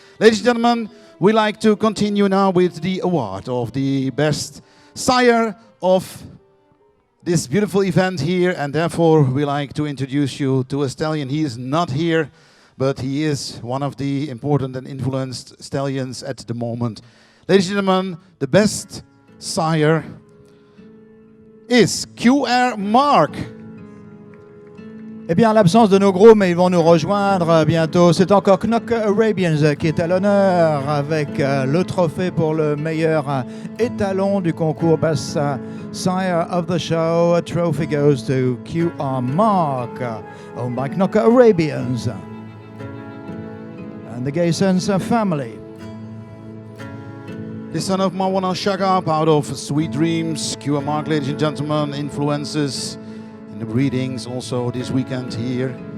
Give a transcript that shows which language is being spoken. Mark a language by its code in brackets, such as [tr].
[en] Ladies and gentlemen, we like to continue now with the award of the best sire of this beautiful event here, and therefore we like to introduce you to a stallion. He is not here, but he is one of the important and influenced stallions at the moment. Ladies and gentlemen, the best sire is QR Mark. [fr] Eh bien, en l'absence de nos gros, mais ils vont nous rejoindre bientôt. C'est encore Knock Arabians qui est à l'honneur avec le trophée pour le meilleur étalon du concours Best Sire of the Show. [en] A trophy goes to QR Mark, owned by Knock Arabians and the Gaysons family. The son of Marwan Al-Shagab out of Sweet Dreams. QR Mark, ladies and gentlemen, influences in the breedings also this weekend here.